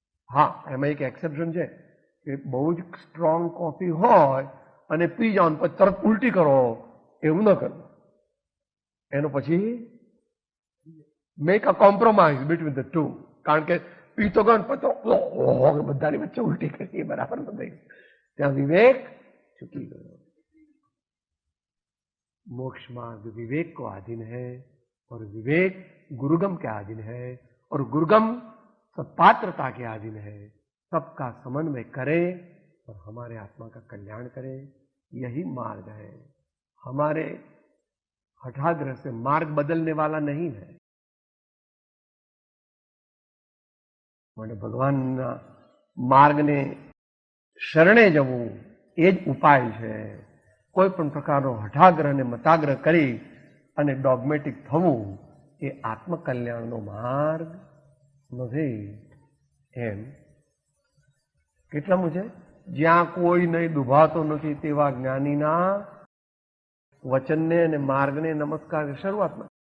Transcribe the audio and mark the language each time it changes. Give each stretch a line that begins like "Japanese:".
Gujarati: હા, એમાં એક એક્સેપ્શન છે કે બહુ જ સ્ટ્રોંગ કોફી હોય અને પી જાઓ પછી તરત ઉલટી કરો, એવું ન કરવું. એનો પછી
English: Make a compromise between the two.
Gujarati: કારણ કે પી તો ગયો પછી બધાની વચ્ચે ઉલટી કરી, બરાબર નથી. ત્યાં વિવેક ચૂકી ગયો.
Hindi: मोक्ष मार्ग विवेक को अधीन है और विवेक गुरुगम के अधीन है और गुरुगम सत्पात्रता के अधीन है. सबका समन्वय करे और हमारे आत्मा का कल्याण करे, यही मार्ग है. हमारे हठाग्रह से मार्ग बदलने वाला नहीं है.
Gujarati: मैंने भगवान मार्ग ने शरणे जवू એ જ ઉપાય છે. કોઈ પણ પ્રકારનો હઠાગ્રહ ને મતાગ્રહ કરી અને ડોગમેટિક થવું એ આત્મકલ્યાણનો માર્ગ નથી. એમ કેટલામું છે? જ્યાં કોઈ નહીં દુભાતો નથી તેવા જ્ઞાનીના વચનને અને માર્ગને નમસ્કાર. શરૂઆતમાં